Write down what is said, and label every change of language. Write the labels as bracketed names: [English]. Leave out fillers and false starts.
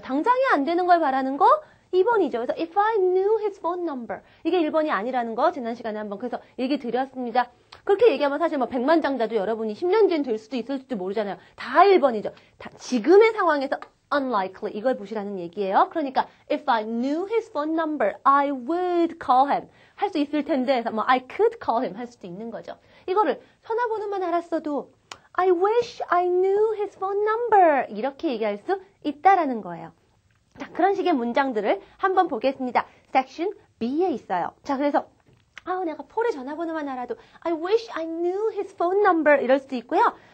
[Korean] 당장이 안 되는 걸 바라는 거 2번이죠. 그래서 [English] if I knew his phone number [Korean] 이게 1번이 아니라는 거 지난 시간에 한번 그래서 얘기 드렸습니다. 그렇게 얘기하면 사실 뭐 백만장자도 여러분이 10년 뒤엔 될 수도 있을지도 모르잖아요. 다 1번이죠. 지금의 상황에서 unlikely 이걸 보시라는 얘기예요. [English] 그러니까 if I knew his phone number, I would call him. [Korean] 할 수 있을 텐데 뭐 [English] I could call him [Korean] 할 수도 있는 거죠. 이거를 전화번호만 알았어도 [English] I wish I knew his phone number [Korean] 이렇게 얘기할 수 있다라는 거예요. 자, 그런 식의 문장들을 한번 보겠습니다. 섹션 B에 있어요. 자, 그래서 내가 폴의 전화번호만 알아도 [English] I wish I knew his phone number [Korean] 이럴 수도 있고요.